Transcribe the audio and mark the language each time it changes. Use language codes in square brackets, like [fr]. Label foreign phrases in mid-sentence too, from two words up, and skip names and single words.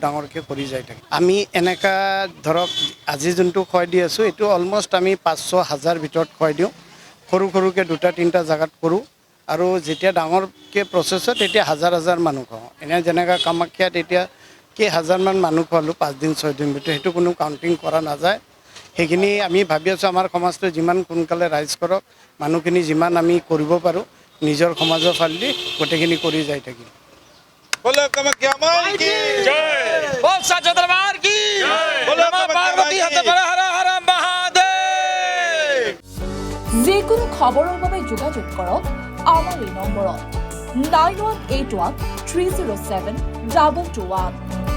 [as] ডাঙৰকৈ কৰি যাই থাকিম আমি এনেকা ধৰক আজি যোনটো খুৱাই দি আছোঁ এইটো অলমষ্ট আমি 500,000 ভিতৰত খুৱাই দিওঁ সৰু সৰুকৈ 2-3টা জাগাত কৰোঁ আৰু যেতিয়া ডাঙৰকৈ প্ৰচেছ হয় তেতিয়া হাজাৰ হাজাৰ মানুহ খুৱাওঁ এনে যেনেকৈ কামাখ্যাত এতিয়া কেইহাজাৰমান মানুহ খোৱালোঁ 5 দিন 6 দিন ভিতৰত সেইটো কোনো কাউণ্টিং কৰা নাযায় সেইখিনি আমি ভাবি আছোঁ আমাৰ সমাজটো যিমান সোনকালে ৰাইজ কৰক মানুহখিনি যিমান আমি কৰিব পাৰোঁ নিজৰ সমাজৰ ফালেদি গোটেইখিনি কৰি যাই থাকিম [hi] बोलो कामाख्या माई की ओम साचा दरबार की बोलो नमः पार्वती हर हर हर महादेव [as] যিকোনো খবৰৰ বাবে যোগাযোগ কৰক আমাৰ এই নম্বৰত 9181 307 2221